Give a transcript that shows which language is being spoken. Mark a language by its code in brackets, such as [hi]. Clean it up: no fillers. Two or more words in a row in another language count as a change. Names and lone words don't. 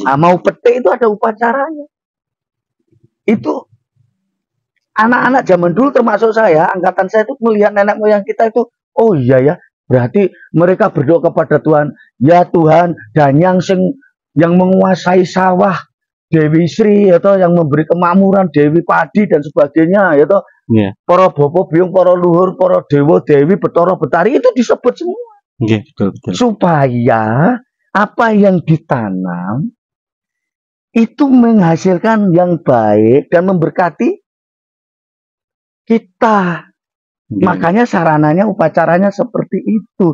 [id] Mau petik itu ada upacaranya. Itu anak-anak zaman dulu termasuk saya, angkatan saya itu melihat nenek moyang kita itu, oh iya ya, berarti mereka berdoa kepada Tuhan, ya Tuhan, dan yang menguasai sawah Dewi Sri, atau yang memberi kemakmuran Dewi Padi dan sebagainya, ya toh. Yeah. Para bapak biung, para luhur, para dewa dewi, betara betari itu disebut semua. Yeah, betul. Supaya apa yang ditanam itu menghasilkan yang baik dan memberkati kita. Makanya sarananya, upacaranya seperti itu.